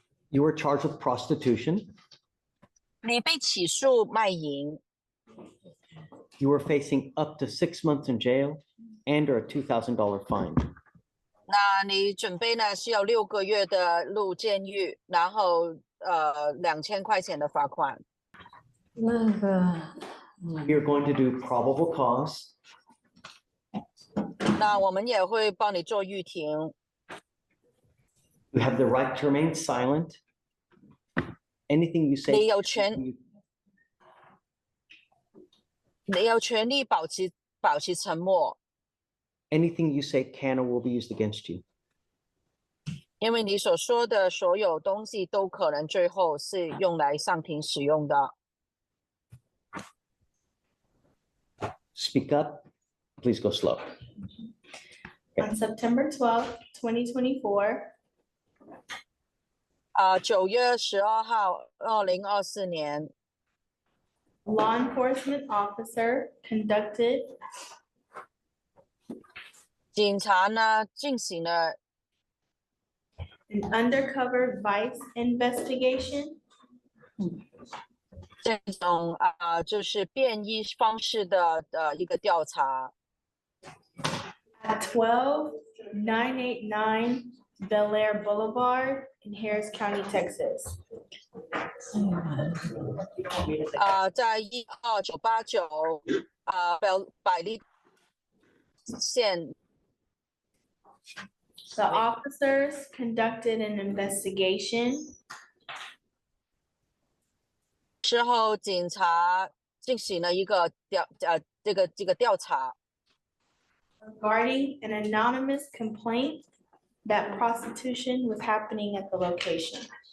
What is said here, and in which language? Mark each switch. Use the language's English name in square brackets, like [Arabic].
[English] You were charged with prostitution. [Chinese] 你被起诉卖淫。 [English] You were facing up to 6 months in jail and or a $2,000 fine. [Chinese] 那你准备呢是有6个月的入监狱，然后2000块钱的罚款。那个， [English] We are going to do probable cause. [Chinese] 那我们也会帮你做预庭。 [English] You have the right to remain silent. Anything you say. [Chinese] 你有权利保持沉默。 [English] Anything you say can or will be used against you. [Chinese] 因为你所说的所有东西都可能最后是用来上庭使用的。 [English] Speak up. Please go slow. On September 12th, 2024. [Chinese] 9月12号，2024年。 [English] Law enforcement officer conducted. [Chinese] 警察呢进行了 [English] an undercover vice investigation. [Chinese] 这种就是便衣方式的一个调查。 [English] At 12989 Bel Air Boulevard in Harris County, Texas. [Chinese] 在12989百利县。 [English] The officers conducted an investigation. [Chinese] 之后，警察进行了一个调查。 [English] Regarding an anonymous complaint that prostitution was happening at the location.